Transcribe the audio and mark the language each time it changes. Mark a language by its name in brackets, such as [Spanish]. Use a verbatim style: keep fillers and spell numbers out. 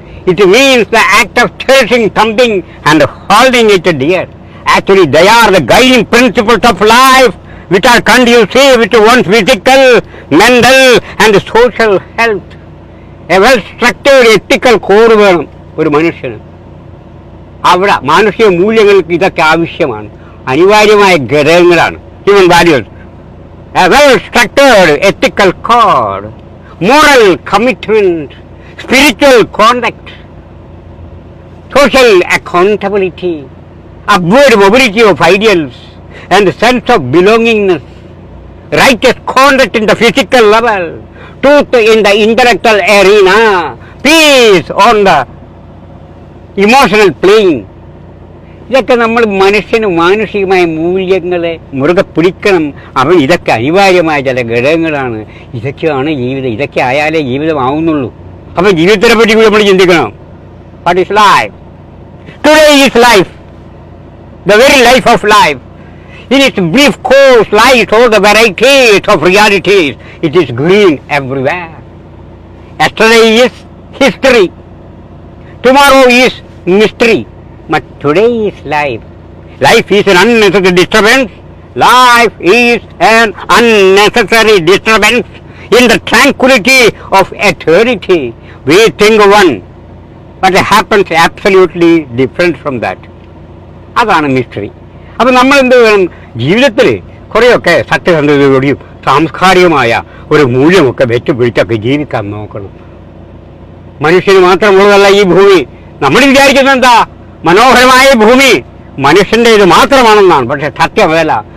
[English] It means the act of cherishing something and holding it dear. Actually they are the guiding principles of life which are conducive to one's physical, mental and social health. A well-structured ethical code [Malayalam] വേണം ഒരു മനുഷ്യന്. അവിടെ മാനുഷിക മൂല്യങ്ങൾക്ക് ഇതൊക്കെ ആവശ്യമാണ്, അനിവാര്യമായ ഘടകങ്ങളാണ്. [English] Human values, a well-structured ethical code, moral commitment, spiritual conduct, social accountability, upward mobility of ideals, and a sense of belongingness, righteous conduct in the physical level, truth in the intellectual arena, peace on the emotional plane. [Malayalam] ഇതൊക്കെ നമ്മൾ മനുഷ്യന് മാനുഷികമായ മൂല്യങ്ങളെ മുറുകെ പിടിക്കണം. അവൻ ഇതൊക്കെ അനിവാര്യമായ ചില ഘടകങ്ങളാണ്. ഇതൊക്കെയാണ് ജീവിതം. ഇതൊക്കെ ആയാലേ ജീവിതമാവുന്നുള്ളൂ. അപ്പം ജീവിതത്തിനെ പറ്റി കൂടി നമ്മൾ ചിന്തിക്കണം. [English] What is life? Today is life, the very life of life. In its brief course lies all the varieties of realities. It is green everywhere. Yesterday is history, tomorrow is mystery. But today is life. Life is an unnecessary disturbance. Life is an unnecessary disturbance. In the tranquility of eternity, we think one, but it happens absolutely different from that. [Malayalam] അതാണ് mystery. അപ്പം നമ്മളെന്ത് വേണം? ജീവിതത്തിൽ കുറേയൊക്കെ സത്യസന്ധതയോടെയും സാംസ്കാരികമായ ഒരു മൂല്യമൊക്കെ വെച്ചുപിടിച്ചൊക്കെ ജീവിക്കാൻ നോക്കണം. മനുഷ്യന് മാത്രമുള്ളതല്ല ഈ ഭൂമി. നമ്മൾ വിചാരിക്കുന്നത് എന്താ, മനോഹരമായ ഭൂമി മനുഷ്യൻ്റെ ഇത് മാത്രമാണെന്നാണ്. പക്ഷെ സത്യമതല്ല.